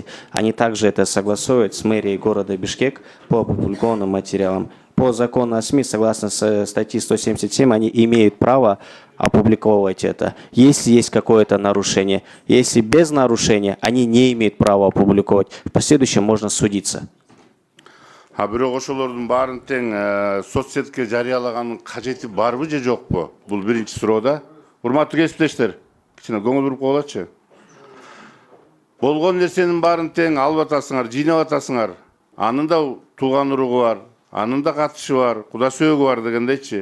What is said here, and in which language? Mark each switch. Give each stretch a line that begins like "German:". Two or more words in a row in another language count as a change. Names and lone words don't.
Russian: Они также это согласуют с мэрией города Бишкек по опубликованным материалам. По закону о СМИ, согласно статье 177, они имеют право опубликовывать это, если есть какое-то нарушение. Если без нарушения, они не имеют права опубликовать. В последующем можно судиться.
Kyrgyz: А бирок ошолордун баарын тең соцсетке жарыялаганын кажети барбы же жокпу? Бул биринчи суроо да. Урматтуу кесиптештер, кичине көңүл буруп коелачы. Болгон нерсенин баарын тең алып атасыңар, жыйнап атасыңар. Анын да тууган уругу бар, анын да катышы бар, куда сөөгү бар дегендейчи.